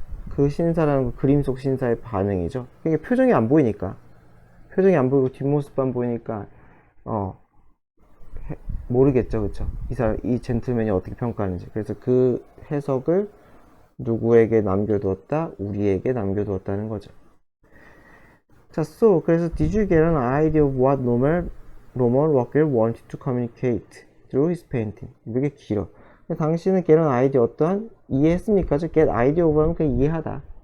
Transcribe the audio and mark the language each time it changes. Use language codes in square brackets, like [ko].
[ko] 그 신사라는 그 그림 속 신사의 반응이죠. 이게 표정이 안 보이니까. 표정이 안 보이고 뒷모습만 보이니까, 모르겠죠. 그쵸? 이 젠틀맨이 어떻게 평가하는지. 그래서 그 해석을 누구에게 남겨두었다? 우리에게 남겨두었다는 거죠. 자, [en] so, [ko] 그래서 [en] did you get an idea of what Roman Rockwell wanted to communicate through his painting? [ko] 이게 길어. 당신은 [en] get an idea [ko] 어떠한 이해했습니까? [en] get idea of [ko] 하면 그냥 이해하다.